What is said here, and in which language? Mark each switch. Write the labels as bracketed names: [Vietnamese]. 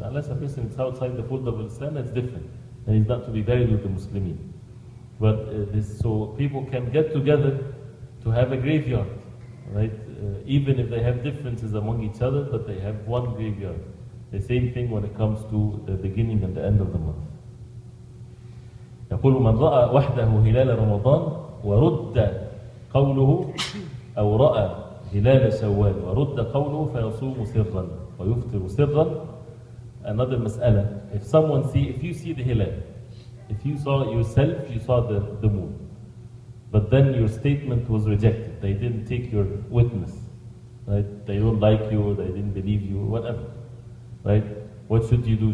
[English] Unless a person is outside the fold of Islam, that's different. And he's not to be buried with the Muslimin. But so people can get together to have a graveyard, right? Even if they have differences among each other, but they have one graveyard. The same thing when it comes to the beginning and the end of the month. [Arabic] يقول من رأى وحده هلال رمضان ورد قوله أو رأى هلال شوال ورد قوله فيصوم سرا ويفطر سرا. [English] Another مسألة, if you see the hilal, if you saw yourself, you saw the moon, but then your statement was rejected, they didn't take your witness, right? They don't like you, they didn't believe you, whatever, right? What should you do?